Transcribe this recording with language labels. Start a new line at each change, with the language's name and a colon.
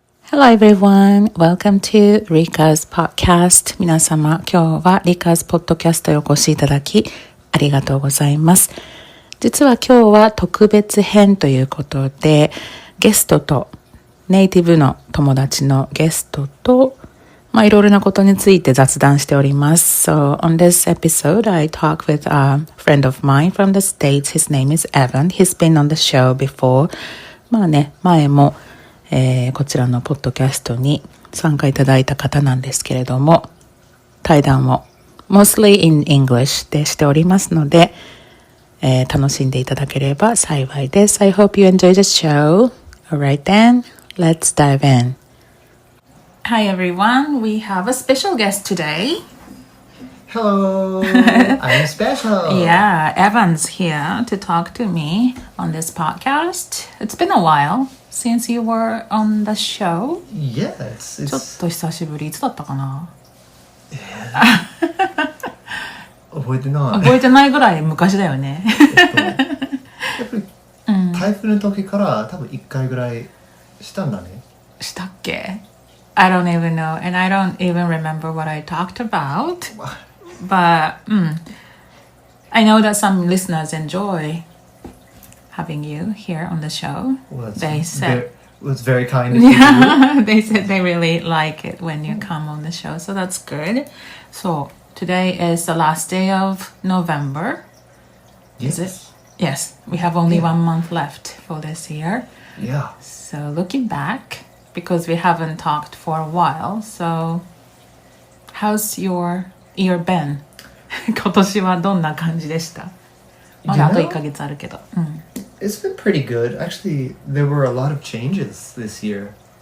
English: Hello everyone, welcome to Rika's podcast.
Japanese: 皆様、今日は Rika's podcast へお越しいただきありがとうございます。実は今日は特別編ということで、ゲストとネイティブの友達のゲストといろいろなことについて雑談しております。
English: So on this episode, I talk with a friend of mine from the States. His name is Evan. He's been on the show before.
Japanese: 前もこちらのポッドキャストに参加いただいた方なんですけれども、対談を
English: mostly in English
Japanese: でしておりますので、楽しんでいただければ幸いです。
English: I hope you enjoy the show. Alright then, let's dive in. Hi everyone, we have a special guest today. Hello, I'm special. Yeah, Evan's here to talk to me on this podcast. It's been a while.Since you were on the show? Yes.
Japanese: ちょっと久しぶり。いつだったかな覚えてない。覚えてないぐらい昔だよね。やっぱり台風の時から多分1回ぐらいしたんだね。したっけ
English: I don't even know. And I don't even remember what I talked about. But I know that some listeners enjoy.Having you here on the show. Well, they said it's very kind of you. They said they really like it when you come on the show, so that's good. So today is the last day of November. Yes. Is it? Yes. We have only 1 month left for this year. Yeah. So looking back, because we haven't talked for a while, so how's your year been?
Japanese: 今年はどんな感じでした？まだあと1ヶ月あるけど。
English: It's been pretty good. Actually, there were a lot of changes this year.